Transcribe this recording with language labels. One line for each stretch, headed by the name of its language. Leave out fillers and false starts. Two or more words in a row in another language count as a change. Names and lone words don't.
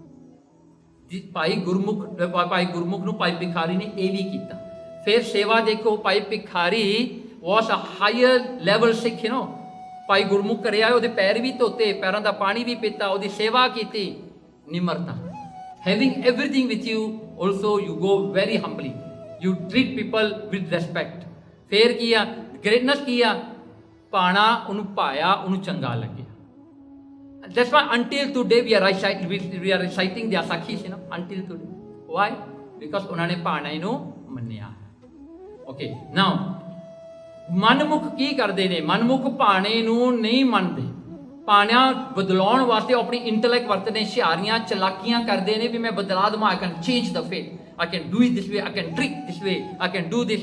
Punjabi: ਭਾਈ ਗੁਰਮੁਖ ਨੂੰ ਭਾਈ ਭਿਖਾਰੀ ਨੇ ਇਹ ਵੀ ਕੀਤਾ। ਫਿਰ ਸੇਵਾ ਦੇਖੋ, ਭਾਈ ਭਿਖਾਰੀ
English: was a higher level
Punjabi: ਸਿੱਖ, ਭਾਈ ਗੁਰਮੁਖ ਘਰੇ ਆਏ, ਉਹਦੇ ਪੈਰ ਵੀ ਧੋਤੇ, ਪੈਰਾਂ ਦਾ ਪਾਣੀ ਵੀ ਪੀਤਾ, ਉਹਦੀ ਸੇਵਾ ਕੀਤੀ।
English: ਨਿਮਰਤਾ, having everything with you, also you go very humbly, you treat people with respect.
Punjabi: ਫਿਰ ਕੀ ਆ? ਗ੍ਰੇਟਨੈਸ ਕੀ ਆ? ਪਾਣਾ ਉਹਨੂੰ ਪਾਇਆ, ਉਹਨੂੰ ਚੰਗਾ ਲੱਗਿਆ।
English: That's why until today we are reciting their sakhis, until today. Why? Because
Punjabi: ਉਹਨਾਂ ਨੇ ਪਾਣਾ ਨੂੰ ਮੰਨਿਆ।
English: Okay, now
Punjabi: ਮਨਮੁਖ ਕੀ ਕਰਦੇ ਨੇ? ਮਨਮੁਖ ਪਾਣੇ ਨੂੰ ਨਹੀਂ ਮੰਨਦੇ। ਪਾਣਾ ਬਦਲਾਉਣ ਵਾਸਤੇ ਆਪਣੀ ਇੰਟੈਲੈਕਟ ਵਰਤਦੇ, ਹੁਸ਼ਿਆਰੀਆਂ ਚਲਾਕੀਆਂ ਕਰਦੇ ਨੇ ਵੀ ਮੈਂ ਬਦਲਾ ਦੇਵਾਂ,
English: I can change the fate, I can do it this way, I can trick this way, I can do this.